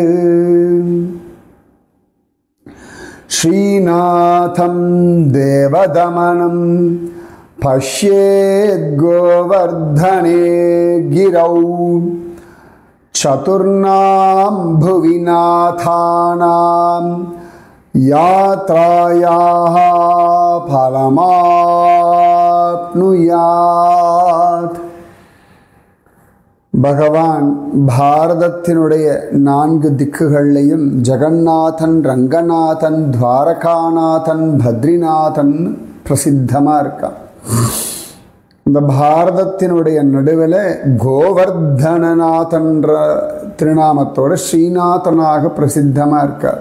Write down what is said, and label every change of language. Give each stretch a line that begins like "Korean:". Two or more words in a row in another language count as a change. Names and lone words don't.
Sanskrit: श्रीनाथं देवदमनं पश्येद् गोवर्धने गिरौ चतुर्णां भुवि नाथानां यात्रायाः फलमाप्नुयात्।
Tamil: பகவான் பாரதத்தினுடைய 4 திக்குகள்லையும் ஜெகநாதன், ரங்கநாதன், துவாரகாநாதன், பத்ரிநாதன் பிரசித்தமாக இருக்கான். இந்த பாரதத்தினுடைய நடுவில் கோவர்தனநாதன்ற திருநாமத்தோட ஸ்ரீநாதனாக பிரசித்தமாக இருக்கார்.